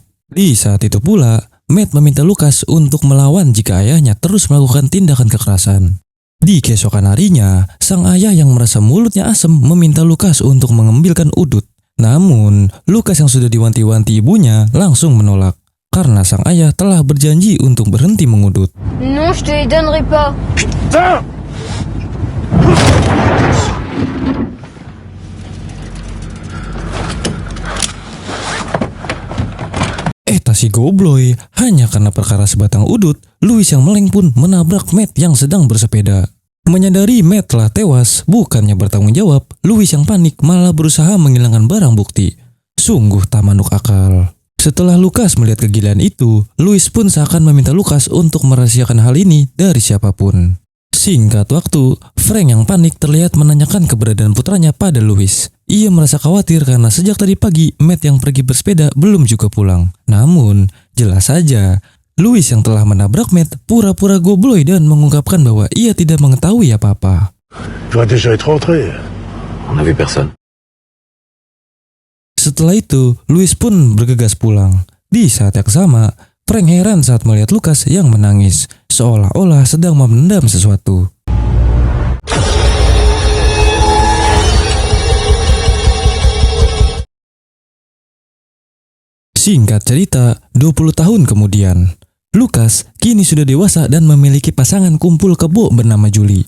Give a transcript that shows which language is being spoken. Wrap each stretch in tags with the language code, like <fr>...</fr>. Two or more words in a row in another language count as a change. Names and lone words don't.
<id>Di saat itu pula, Matt meminta Lucas untuk melawan jika ayahnya terus melakukan tindakan kekerasan. Di keesokan harinya, sang ayah yang merasa mulutnya asem meminta Lucas untuk mengambilkan udut. Namun, Lucas yang sudah diwanti-wanti ibunya langsung menolak. Karena sang ayah telah berjanji untuk berhenti mengudut.</id> <fr>Non, je te les donnerai pas. Putain!</fr> <id>Si gobloy, hanya karena perkara sebatang udut, Louis yang meleng pun menabrak Matt yang sedang bersepeda. Menyadari Matt telah tewas, bukannya bertanggung jawab, Louis yang panik malah berusaha menghilangkan barang bukti. Sungguh tak manuk akal. Setelah Lucas melihat kegilaan itu, Louis pun seakan meminta Lucas untuk merahasiakan hal ini dari siapapun. Singkat waktu, Frank yang panik terlihat menanyakan keberadaan putranya pada Louis. Ia merasa khawatir karena sejak tadi pagi Matt yang pergi bersepeda belum juga pulang. Namun, jelas saja, Louis yang telah menabrak Matt pura-pura gobloy dan mengungkapkan bahwa ia tidak mengetahui apa-apa.</id> <fr>Dois déjà être rentré. On a vu personne.</fr> <id>Setelah itu, Louis pun bergegas pulang. Di saat yang sama, Frank heran saat melihat Lucas yang menangis, seolah-olah sedang memendam sesuatu. Singkat cerita, 20 tahun kemudian, Lucas kini sudah dewasa dan memiliki pasangan kumpul kebo bernama Julie.</id>